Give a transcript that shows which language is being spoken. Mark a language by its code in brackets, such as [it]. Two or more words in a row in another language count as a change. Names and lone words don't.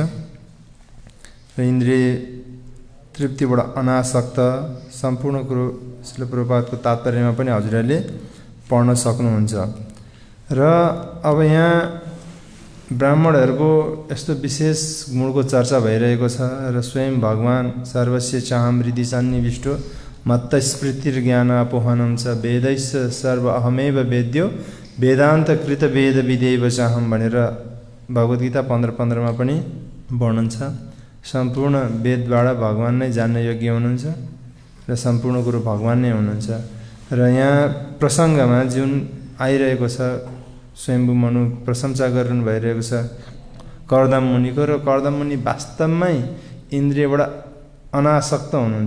[ne] र इन्द्रिय तृप्तिबाट अनासक्त सम्पूर्ण कुरो श्रील प्रभुपादको तात्पर्यमा पनि हजुरहरूले पढ्न सक्नुहुन्छ। र अब यहाँ ब्राह्मणहरूको यस्तो विशेष गुणको चर्चा भइरहेको छ र स्वयं भगवान [sa] सर्वस्य चाहम हृदि सन्निविष्टो मत्त स्मृतिर्ज्ञान अपोहनम च वेदैश्च सर्व अहमेव वेद्यो वेदान्त कृत वेद विदेव चाहम [ne] भनेर भगवद्गीता 15:15 पनि वर्णन छ। सम्पूर्ण वेदबाट भगवान नै जान्न योग्य हुनुहुन्छ र सम्पूर्ण कुरो भगवान नै हुनुहुन्छ। र यहाँ प्रसङ्गमा जुन आइरहेको छ स्वयम्भू मनु प्रशंसा गरिरहनु भइरहेको छ कर्दम मुनिको, र कर्दम मुनि वास्तवमै इन्द्रियबाट अनासक्त हुनुहुन्छ।